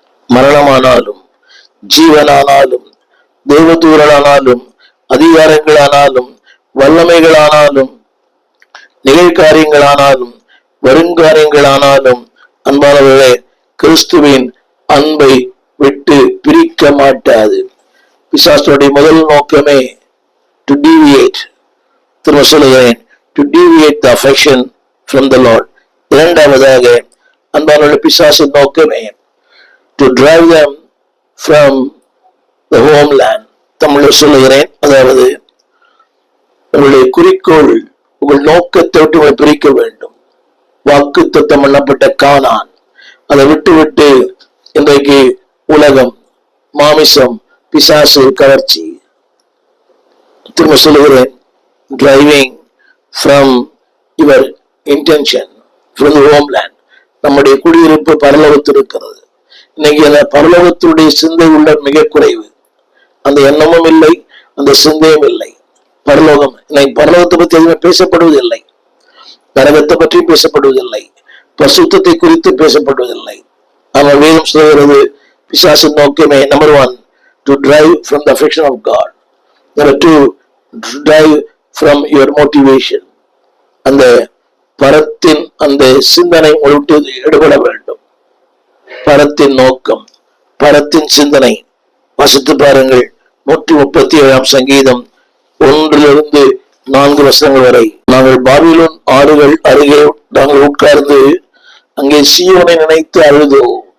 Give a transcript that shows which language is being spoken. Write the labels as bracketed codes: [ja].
[ta] மரணமானாலும், ஜீவனானாலும், தேவதூரனானாலும், அதிகாரங்களானாலும், வல்லமைகளானாலும், நிகழ்காரியங்களானாலும், வருங்காரியங்களானாலும், அன்பானவர்களே, கிறிஸ்துவின் அன்பை விட்டு பிரிக்க மாட்டாது. பிசாசுடைய முதல் நோக்கமே [en] to deviate, [ta] திரும்ப சொல்லுகிறேன், [en] To deviate the affection from the Lord. [ta] இரண்டாவதாக அன்பானவர்களே, பிசாசின் நோக்கமே [en] to drive them from the homeland. [ta] தமிழில் சொல்லுகிறேன், அதாவது உங்களுடைய குறிக்கோள், உங்கள் நோக்கத்தை விட்டு பிரிக்க வேண்டும். வாக்கு தத்தம் பண்ணப்பட்ட கானான், அதை விட்டு விட்டு இன்றைக்கு உலகம், மாமிசம், பிசாசு, கவர்ச்சி. திரும்ப சொல்லுகிறேன், [en] Driving from your intention, from the homeland. [ta] நம்முடைய குடியிருப்பு பரலோகத்தில் இருக்கிறது. இன்னைக்கு அந்த பரலோகத்துடைய சிந்தை உள்ள மிக குறைவு. அந்த எண்ணமும் இல்லை, அந்த சிந்தையும் இல்லை. பரலோகம் இன்னைக்கு பரலோகத்தை பற்றி எதுவுமே பேசப்படுவதில்லை, நரகத்தை பற்றி பேசப்படுவதில்லை, பரிசுத்தத்தை குறித்து பேசப்படுவதில்லை. ஆனால் வேதம் சொல்கிறது பிசாசின் நோக்கமே [en] Number 1 to drive from the affection of God, number 2 to drive from your motivation. [ta] அந்த பரத்தின் அந்த சிந்தனை விட்டு எடுபட வேண்டும். பரத்தின் நோக்கம், பரத்தின் சிந்தனை. வாசித்து பாருங்கள் 137 சங்கீதம் 1-4 வரை. நாங்கள் பாபிலோன் ஆறுகள் அருகே நாங்கள் உட்கார்ந்து அங்கே சீயோனை நினைத்து அழுதோம்.